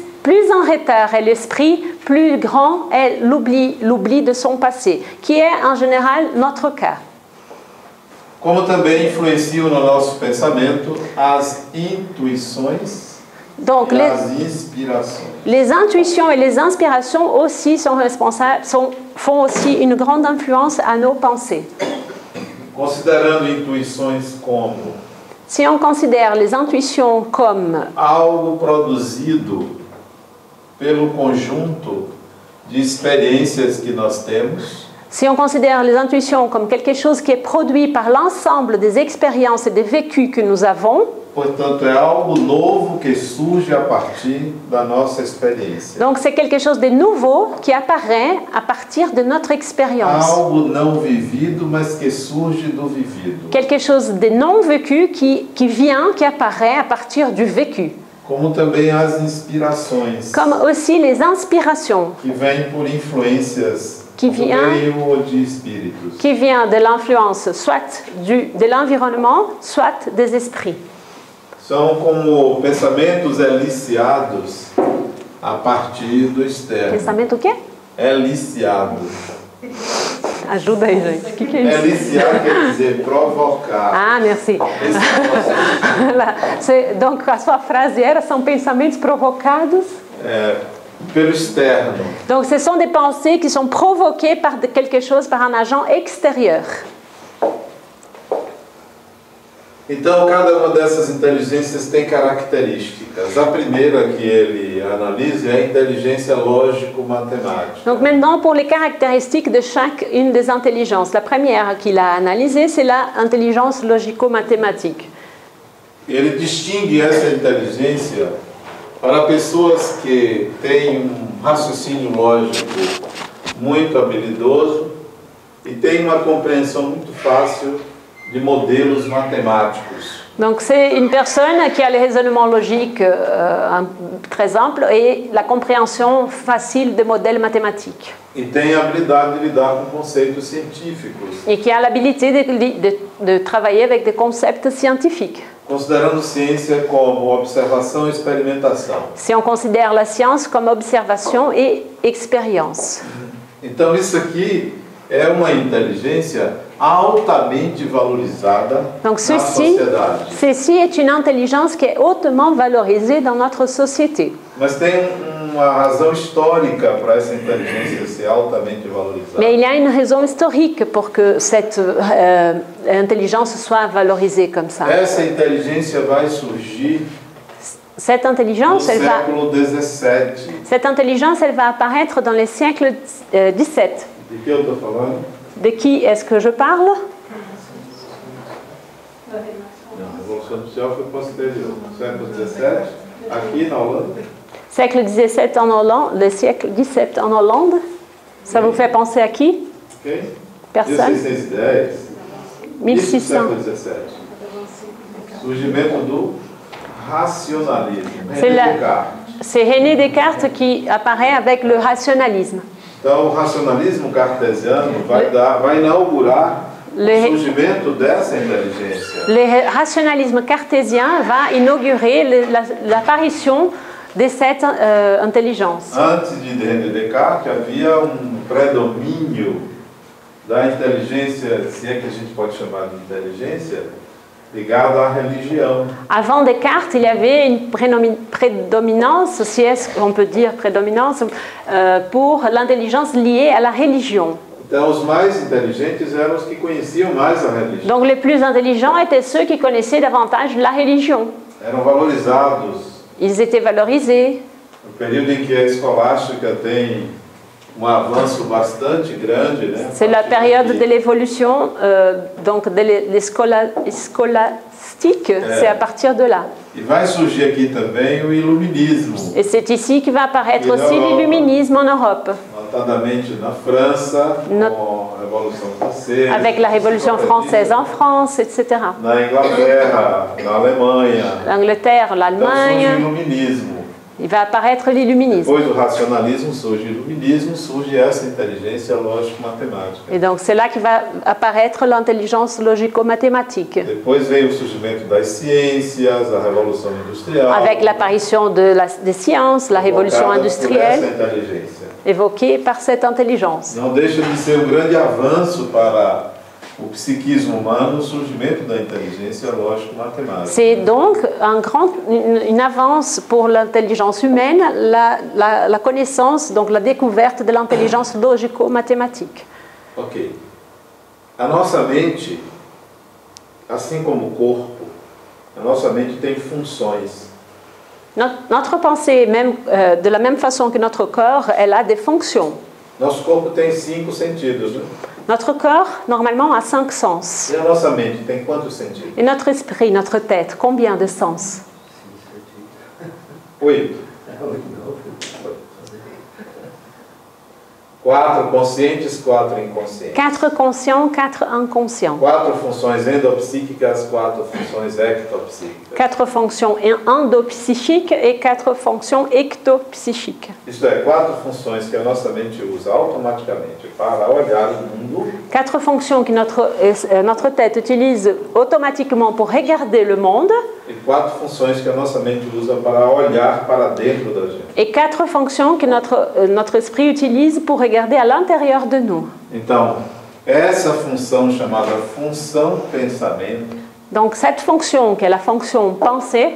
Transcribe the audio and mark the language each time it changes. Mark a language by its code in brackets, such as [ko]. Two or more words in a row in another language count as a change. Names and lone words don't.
[fr] Plus en retard est l'esprit, plus grand est l'oubli de son passé, qui est en général notre cas. [pt] como também influenciam no nosso pensamento as intuições [fr] Donc, [pt] e as inspirações. [fr] les intuitions et les inspirations aussi sont responsables, font aussi une grande influence à nos pensées. [pt] Considerando intuições como [fr] Si on considère les intuitions comme [pt] algo produzido pelo conjunto de experiências que nós temos, [fr] Si on considère les intuitions comme quelque chose qui est produit par l'ensemble des expériences et des vécus que nous avons, [pt] portanto, é algo novo que surge a partir da nossa experiência. [fr] donc c'est quelque chose de nouveau qui apparaît à partir de notre expérience. [pt] Algo não vivido, mas que surge do vivido. [fr] Quelque chose de non vécu qui vient, qui apparaît à partir du vécu. [pt] Como também as inspirações, [fr] Comme aussi les inspirations [pt] que vêm por influências [fr] Que [pt] do [fr] vient- [pt] meio ou de espíritos. [fr] qui vient de l'influence soit de l'environnement, soit des esprits. [pt] São como pensamentos eliciados a partir do externo. Pensamento o quê? Eliciados. Ajuda aí, gente. O que é isso? Eliciar quer dizer provocar. [fr] Ah, merci. [pt] Esse processo. [fr] Voilà. Donc, [pt] a sua frase era, são pensamentos provocados. Pelo externo. [fr] Donc, ce sont des pensées qui sont provoquées par quelque chose, par un agent extérieur. [pt] Então, cada uma dessas inteligências tem características. A primeira que ele analisa é a inteligência lógico-matemática. [fr] Donc, maintenant, pour les caractéristiques de chacune des intelligences. La première qu'il a analysée, c'est l'intelligence logico-mathématique. [pt] Ele distingue essa inteligência para pessoas que têm um raciocínio lógico muito habilidoso e têm uma compreensão muito fácil de modelos matemáticos. [fr] Donc, c'est une personne qui a les raisonnements logiques très amples et la compréhension facile des modèles mathématiques. [pt] E tem a habilidade de lidar com conceitos científicos, [fr] Et qui a l'habilité de travailler avec des concepts scientifiques. [pt] considerando ciência como observação e experimentação. [fr] Si on considère la science comme observation et expérience. [pt] Então isso aqui é uma inteligência altamente valorizada [fr] Donc [pt] na sociedade. [fr] ceci est une intelligence qui est hautement valorisée dans notre société. [pt] Mas tem uma razão histórica para essa inteligência ser altamente valorizada. [fr] Mais il y a une raison historique pour que cette intelligence soit valorisée comme ça. [pt] Essa inteligência vai surgir [fr] Cette [pt] no [fr] intelligence, [pt] século XVII. [fr] elle va apparaître dans les siècles XVII. [pt] De que eu estou falando? [fr] De qui est-ce que je parle? [pt] Não, a Revolução Industrial foi posterior. Século XVII, aqui na Holanda. [fr] Siècle XVII en Hollande, le siècle XVII en Hollande. Ça vous fait penser à qui? Ok? Personne? 1610. 1600. [pt] Século XVII. Surgimento do racionalismo. [fr] C'est René la- Descartes. C'est René Descartes qui apparaît avec le rationalisme. [pt] Então, o racionalismo cartesiano vai inaugurar o surgimento dessa inteligência. [fr] Le rationalisme cartésien va inaugurer l'apparition de cette intelligence. [pt] Antes de René Descartes, havia predomínio da inteligência, se é que a gente pode chamar de inteligência, ligada à religião. [fr] Avant Descartes, il y avait une prédominance, si on peut dire prédominance, pour l'intelligence liée à la religion. [pt] Então, os mais inteligentes eram os que conheciam mais a religião. [fr] Donc les plus intelligents étaient ceux qui connaissaient davantage la religion. [pt] Eram valorizados. [fr] Ils étaient valorisés. [pt] No período em que a escolástica tem avanço bastante grande, né? [fr] C'est la période de l'évolution, donc des scolastiques, c'est à partir de là. [pt] E vai surgir aqui também o iluminismo, [fr] Et c'est ici que va apparaître aussi l'illuminisme en Europe, [pt] notadamente na França, com a Revolução Francesa, [fr] avec la Révolution française en France, etc. [pt] na Inglaterra, na Alemanha. [fr] L'Angleterre, [pt] Então surge o [fr] l'Allemagne, [pt] iluminismo. [fr] il va apparaître l'illuminisme. [pt] Depois do racionalismo surge o iluminismo, surge essa inteligência lógico-matemática. [fr] Et donc c'est là que va apparaître l'intelligence logico-mathématique, [pt] Depois veio o surgimento das ciências, a Revolução Industrial. [fr] avec l'apparition des sciences, la révolution [pt] provocada por [fr] industrielle, [pt] essa inteligência. [fr] évoquée par cette intelligence. [pt] Não deixa de ser grande avanço para o psiquisme humano, o surgimento da inteligência lógico-matemática. [fr] C'est donc une avance pour l'intelligence humaine, la connaissance, donc la découverte de l'intelligence logico-mathématique. Ok. [pt] A nossa mente, assim como o corpo, a nossa mente tem funções. [fr] Notre pensée, même, de la même façon que notre corps, elle a des fonctions. [pt] Nosso corpo tem 5 sentidos, né? [fr] Notre corps, normalement, a 5 sens. [pt] E a nossa mente tem quantos sentidos? [fr] Et notre esprit, notre tête, combien de sens? 8. [pt] 4 conscientes, 4 inconscientes. [fr] 4 conscients, 4 inconscients. [pt] 4 funções endopsíquicas, 4 funções ectopsíquicas. [fr] 4 fonctions endopsychiques et 4 fonctions ectopsychiques. [pt] Isto é, 4 funções que a nossa mente usa automaticamente para olhar o mundo. [fr] 4 fonctions que notre tête utilise automatiquement pour regarder le monde. [pt] E 4 funções que a nossa mente usa para olhar para dentro da gente. [fr] Et 4 fonctions que notre esprit utilise pour regarder à l'intérieur de nous. [pt] Então, essa função chamada função pensamento, [fr] Donc cette fonction, qui est la fonction pensée,